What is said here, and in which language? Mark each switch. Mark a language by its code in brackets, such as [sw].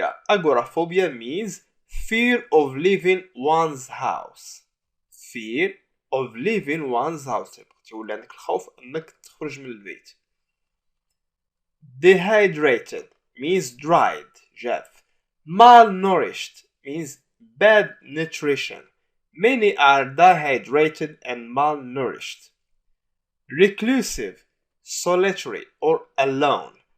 [en] Agoraphobia means fear of leaving one's house. Fear of leaving one's house. [ar] تولي عندك الخوف انك تخرج من البيت. [en] Dehydrated means dried, جاف. Malnourished means bad nutrition. Many are dehydrated and malnourished. Reclusive, solitary or alone.